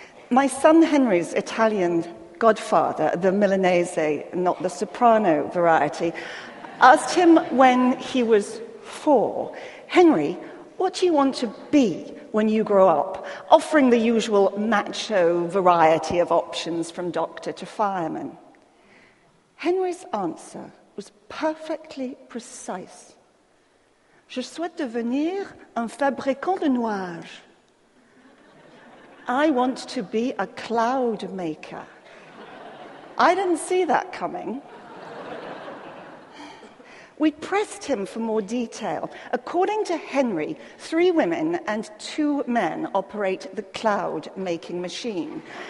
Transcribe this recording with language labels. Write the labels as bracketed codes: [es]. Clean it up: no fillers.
[en] My son Henry's Italian godfather, the Milanese, not the soprano variety, asked him when he was 4, Henry, what do you want to be when you grow up? Offering the usual macho variety of options from doctor to fireman. Henry's answer was perfectly precise. [fr] Je souhaite devenir un fabricant de nuages. [en] I want to be a cloud maker. I didn't see that coming. We pressed him for more detail. According to Henry, 3 women and 2 men operate the cloud-making machine.